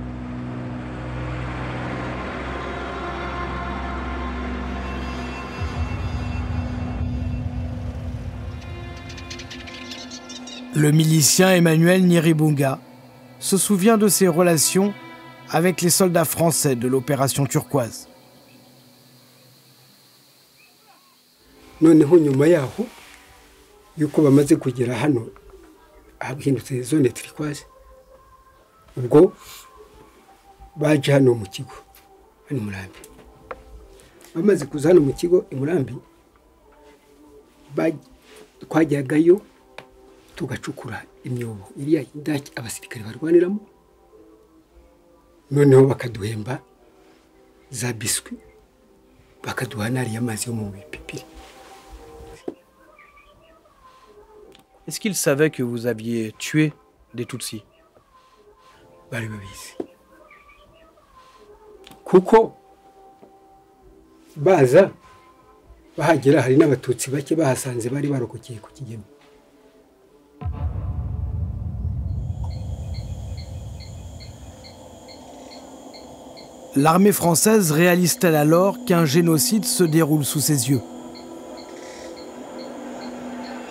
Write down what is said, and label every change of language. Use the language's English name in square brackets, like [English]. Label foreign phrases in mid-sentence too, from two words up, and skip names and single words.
[French] Le milicien Emmanuel Nyiribunga se souvient de ses relations avec les soldats français de l'opération Turquoise. [Kinyarwanda] noneho nyuma yaho yuko bamaze kugera hano ahindutse zone Turquoise, ubwo baje hano mu kigo hano Murambi. Bamaze kuza hano mu kigo i Murambi, twajyagayo tugacukura imyobo iriya indaki abasirikare barwaniramo, noneho bakaduhemba za biswi, bakaduha nari y'amazi yo mu bipipiri. [French] Est-ce qu'il savait que vous aviez tué des Tutsis? [Kinyarwanda] Bari babizi. Kuko baza bahagera hari n'abatutsi bake bahasanze bari barokokeye ku Kigeme. [French] L'armée française réalise-t-elle alors qu'un génocide se déroule sous ses yeux?